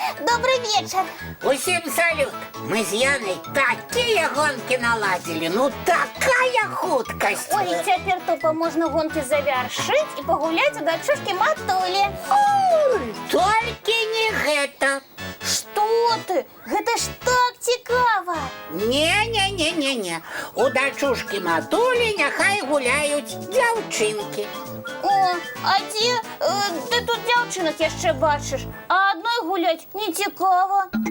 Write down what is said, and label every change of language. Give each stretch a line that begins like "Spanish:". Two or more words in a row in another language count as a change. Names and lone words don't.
Russian: Добрый вечер.
Belarusian: Усім салют! Мы з Янай
Russian: такие гонки наладили, ну такая хуткость! Ой, теперь тупо можно гонки завершить и погулять у дочушки Матулі.
Belarusian: Толькі не гэта!
Russian: Что ты?
Belarusian: Гэта ж так цікава. Не. У дачушкі Матулі няхай гуляюць дзяўчынкі. О, а ты тут дзяўчынак яшчэ бачыш, а адной гуляць не цікава.